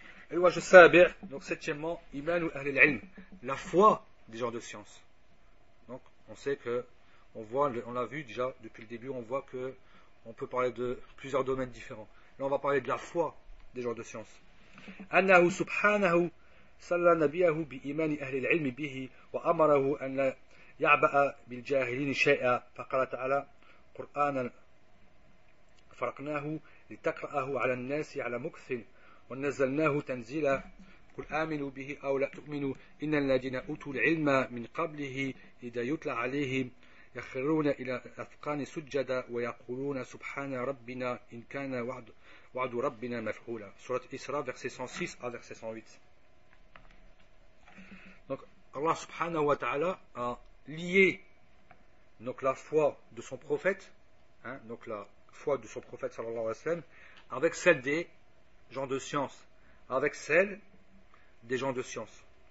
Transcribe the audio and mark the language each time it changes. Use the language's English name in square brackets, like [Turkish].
[French] Et le sabi', donc septièmement, [Arabic] imanu ahl al-ilm, [French] la foi des gens de science. Donc on sait que, on l'a vu déjà depuis le début, on voit que on peut parler de plusieurs domaines différents. Là on va parler de la foi des gens de science. [Arabic] Annahu subhanahu salla nabiyahu bi imani ahl al-ilm bihi wa amarahu an la يعبأ بالجاهلين شيئا فقال تعالى قرآنا فرقناه لتقرأه على الناس على مكث ونزلناه تنزيلا قل آمنوا به أو لا تؤمنوا إن الذين أوتوا العلم من قبله إذا يتلى عليهم يخرون إلى الأذقان سجدا ويقولون سبحان ربنا إن كان وعد ربنا مفعولا. [French] Surat Isra, verset 106 à verset 108. Donc Allah subhanahu wa ta'ala a lié donc la foi de son prophète, donc la foi de son prophète sallallahu alayhi wa sallam, avec celle des gens de science, avec celle des gens de science.